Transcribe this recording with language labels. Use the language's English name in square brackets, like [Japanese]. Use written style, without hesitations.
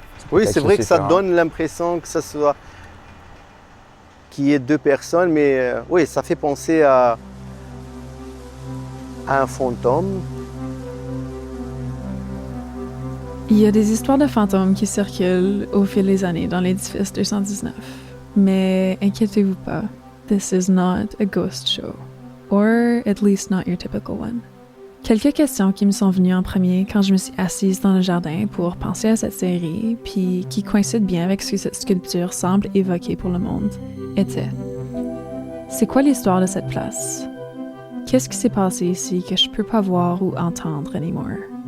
[French] Oui, c'est vrai que ça donne l'impression que ça soit... qu'il y ait deux personnes, mais oui, ça fait penser à un fantôme. Il y a des histoires de fantômes qui circulent au fil des années dans l'édifice 219. Mais inquiétez-vous pas, [English] this is not a ghost show. Or at least not your typical one. [French] Quelques questions qui me sont venues en premier quand je me suis assise dans le jardin pour penser à cette série, puis qui coïncident bien avec ce que cette sculpture semble évoquer pour le monde, étaient: c'est quoi l'histoire de cette place? Qu'est-ce qui s'est passé ici que je peux pas voir ou entendre anymore?